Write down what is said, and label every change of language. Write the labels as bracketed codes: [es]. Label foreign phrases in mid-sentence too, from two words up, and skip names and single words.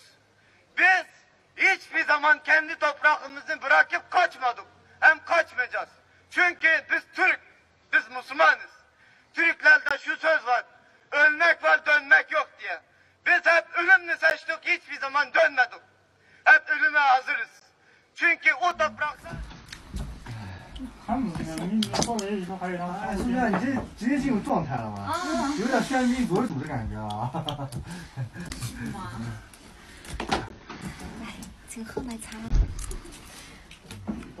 [tr] Biz hiçbir zaman kendi toprağımızı bırakıp kaçmadık. Hem kaçmayacağız. Çünkü biz Türk, biz Müslümanız. Türklerde şu söz var, ölmek var dönmek yok diye. Biz hep ölümünü seçtik, hiçbir zaman dönmedik. Hep ölüme hazırız. Çünkü o toprakta... [zh] 他们你稍微一说还有让他。孙子，你这直接进入状态了吗？有点宣民族主的感觉啊。来，请喝奶茶。